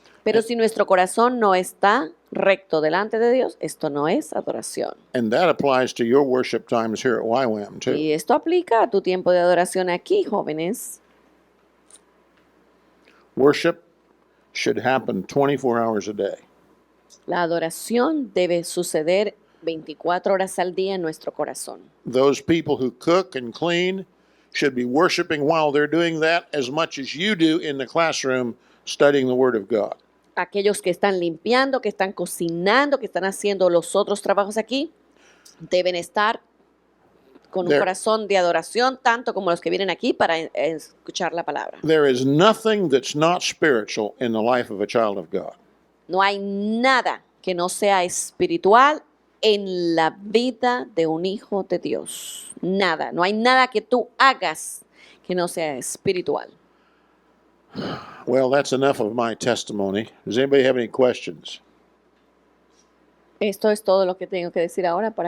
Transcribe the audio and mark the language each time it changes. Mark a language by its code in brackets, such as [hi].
[es] Pero si nuestro corazón no está recto delante de Dios, esto no es adoración. [en] And that applies to your worship times here at YWAM too. [es] Y esto aplica a tu tiempo de adoración aquí, jóvenes. [en] Worship should happen 24 hours a day. [es] La adoración debe suceder 24 horas al día en nuestro corazón. [en] Those people who cook and clean should be worshiping while they're doing that as much as you do in the classroom studying the Word of God. [es] Aquellos que están limpiando, que están cocinando, que están haciendo los otros trabajos aquí, deben estar con un [en] There- [es] corazón de adoración, tanto como los que vienen aquí para escuchar la palabra. [en] There is nothing that's not spiritual in the life of a child of God. [es] No hay nada que no sea espiritual en la vida de un hijo de Dios. Nada. No hay nada que tú hagas que no sea espiritual. [en] Well, that's enough of my testimony. Does anybody have any questions? [es] Esto es todo lo que tengo que decir ahora para